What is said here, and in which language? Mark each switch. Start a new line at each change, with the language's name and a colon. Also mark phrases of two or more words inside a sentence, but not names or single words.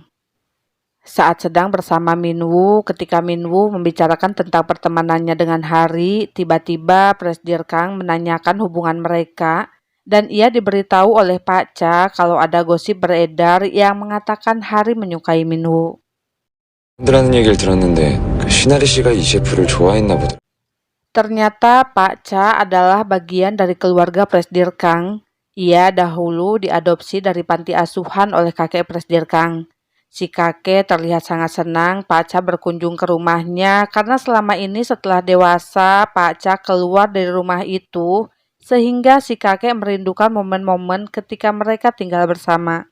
Indonesian: Saat sedang bersama Minwoo, ketika Minwoo membicarakan tentang pertemanannya dengan Hari, tiba-tiba Presdir Kang menanyakan hubungan mereka dan ia diberitahu oleh Pak Cha kalau ada gosip beredar yang mengatakan Hari menyukai Minwoo.
Korean: 라는 얘기를 들었는데 시나리 씨가 이 셰프를 좋아했나 보다.
Indonesian: Ternyata Pak Cha adalah bagian dari keluarga Presdir Kang. Ia dahulu diadopsi dari panti asuhan oleh kakek Presdir Kang. Si kakek terlihat sangat senang Pak Cha berkunjung ke rumahnya karena selama ini setelah dewasa Pak Cha keluar dari rumah itu sehingga si kakek merindukan momen-momen ketika mereka tinggal bersama.